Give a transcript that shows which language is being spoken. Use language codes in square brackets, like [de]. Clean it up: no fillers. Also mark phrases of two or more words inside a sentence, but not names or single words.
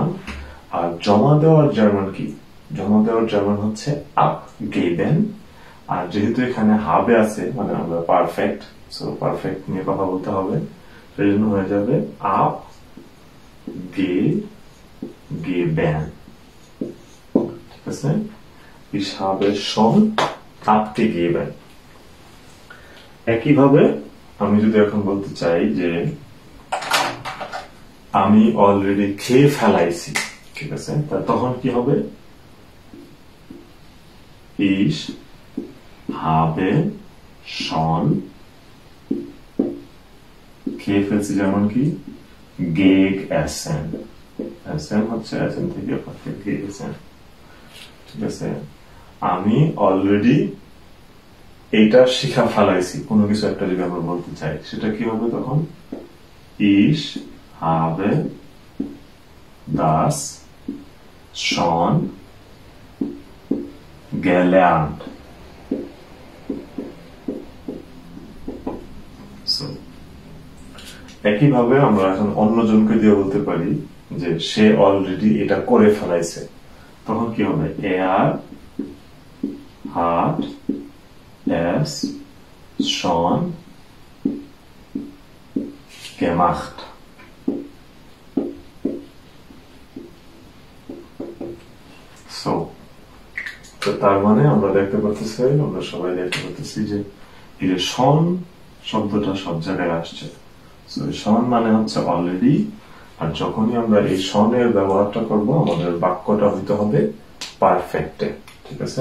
[bn] আর জমা দেওয়ার জার্মান কি, জমা দেওয়ার জার্মান হচ্ছে [de] abgeben. [bn] আর যেহেতু এখানে হাবে আছে, মানে আমরা পারফেক্ট, [en] so perfect [bn] নিয়ে কথা বলতে হবে, সেই জন্য হয়ে যাবে [de] abgeben, [bn] ঠিক আছে। [de] Ich habe schon abgegeben। [bn] একইভাবে আমি যদি এখন বলতে চাই যে আমি অলরেডি খেয়ে ফেলাইছি, ঠিক আছে, তখন কি হবে, [de] ich habe schon, [bn] খেয়ে ফেলছি যেমন কি gegessen, essen হচ্ছে essen থেকে gegessen, ঠিক আছে। আমি অলরেডি এইটা শিখা ফেলাইছি, কোনো কিছু একটা যদি আমরা বলতে চাই, সেটা কি হবে তখন, [de] ich habe das schon gelernt। [bn] একইভাবে আমরা এখন অন্যজনকে দিয়ে বলতে পারি যে সে অলরেডি এটা করে ফেলাইছে, তখন কি হবে, [de] er hat es schon gemacht। [bn] So, তো তার মানে আমরা দেখতে পাচ্ছি, আমরা সবাই দেখতে পাচ্ছি যে এই যে শন শব্দটা সব জায়গায় আসছে। সো শন মানে হচ্ছে অলরেডি, আর যখনই আমরা এই শনের ব্যবহারটা করব আমাদের বাক্যটা হইতে হবে পারফেক্টে, ঠিক আছে।